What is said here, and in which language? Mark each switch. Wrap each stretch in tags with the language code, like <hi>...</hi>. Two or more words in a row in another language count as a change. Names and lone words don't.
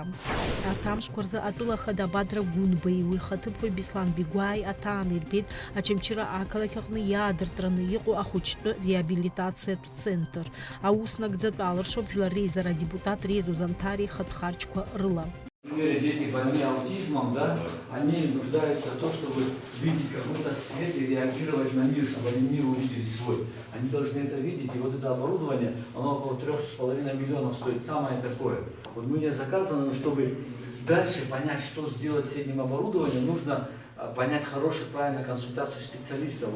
<ab>Арҭ амшқәа рзы атәыла Ахада Бадра Гәынбеи уи ихаҭыԥуаҩ Беслан Бигәааи аҭаан ирбеит Очамчыра ақалақь аҟны иаадыртраны иҟоу ахәыҷтәы реабилитациатә центр. Аус нагӡатәы алыршоуп Жәлар Реизара адепутат Резо Зантариа ихатә харчқәа рыла.</ab> <ru>Дети больные аутизмом, да, они нуждаются в том, чтобы видеть какой-то свет и реагировать на мир, чтобы они мир увидели свой. Они должны это видеть, и вот это оборудование, оно около 3,5 миллионов стоит, самое такое. Вот мы не заказано, но чтобы дальше понять, что сделать с этим оборудованием, нужно понять хорошую, правильную консультацию специалистов.</ru>